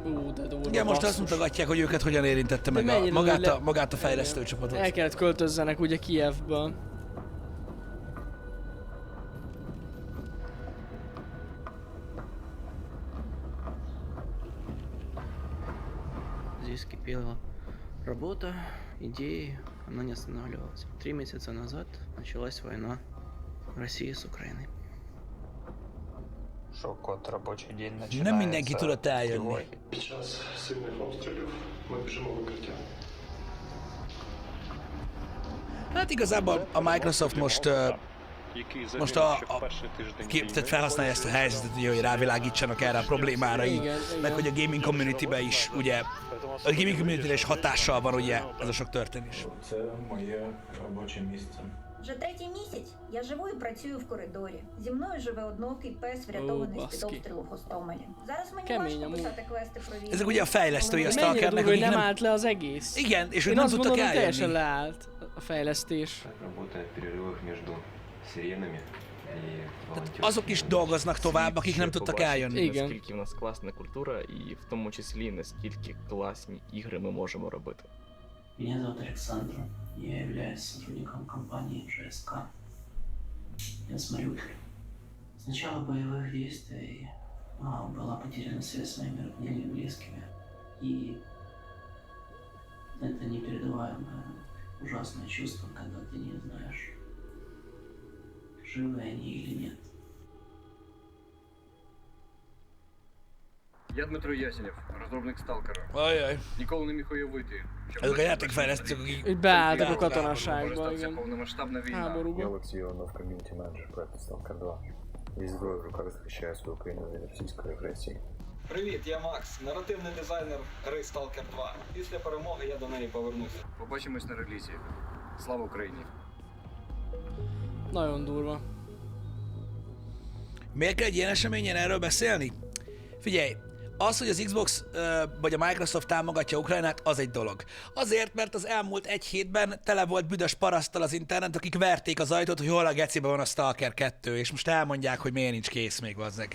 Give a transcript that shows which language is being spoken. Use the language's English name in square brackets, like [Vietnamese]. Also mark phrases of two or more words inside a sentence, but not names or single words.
[Hungarian] de durva. Igen, most azt mutatják, hogy őket hogyan érintette meg magát a fejlesztő csapatot. El kellett költözzenek ugye Kijevből. [Russian] Здесь кипела работа, идеи, она не останавливалась. 3 месяца назад началась война России с Украиной. Nem mindenki tudott eljönni. Hát igazából a Microsoft most tehát felhasználja ezt a helyzetet, ugye, hogy rávilágítsanak erre a problémára így, meg hogy a [English] gaming community- [Russian] be is, ugye, a [English] gaming community- [Russian] re is hatással van, ugye, ez a sok történés. [Ukrainian] Вже третій місяць я живу і працюю в коридорі. Зі мною живе одноокий пес, врятований з-під обстрілу в Гостомелі. Зараз мені важко писати квести про війну. [Hungarian] Ezek ugye a fejlesztői a Stalkernek, akik nem állt le az egész. Igen, és ők nem tudtak eljönni. Teljesen leállt a fejlesztés. Tehát azok is dolgoznak tovább, akik nem tudtak eljönni. Igen. [Ukrainian] Наскільки в нас класна культура і в тому числі наскільки класні ігри ми можемо робити. [Russian] Меня зовут Александр. Я являюсь сотрудником компании ЖСК. Я с Мариуполя. С начала боевых действий была потеряна связь с моими родными и близкими. И это непередаваемое ужасное чувство, когда ты не знаешь, живы они или нет. [Ukrainian] Я Дмитро Ясенев, розробник Сталкера. [Hungarian] Ajaj. [Ukrainian] Ніколи не міг уявити, що [Hungarian] Ezek a játékfejlesztők, akik beálltak a katonaságba, igen. [Ukrainian] повномасштабна війна. [Hungarian] Háborúba. [Ukrainian] Я Олексій Іванов, ком'юніті-менеджер проекту Stalker 2. Зі зброєю в руках захищаю свою країну від російської агресії. Привіт, я Макс, наративний дизайнер гри Stalker 2. Після перемоги я до неї повернуся. Побачимось на релізі. Слава Україні! [Hungarian] Nagyon durva. Miért kell egy ilyen eseményen erről beszélni? Figyelj, az, hogy az Xbox vagy a Microsoft támogatja Ukrajnát, az egy dolog. Azért, mert az elmúlt egy hétben tele volt büdös paraszttal az internet, akik verték az ajtót, hogy hol a gecibe van a Stalker 2, és most elmondják, hogy miért nincs kész még, vazzeg.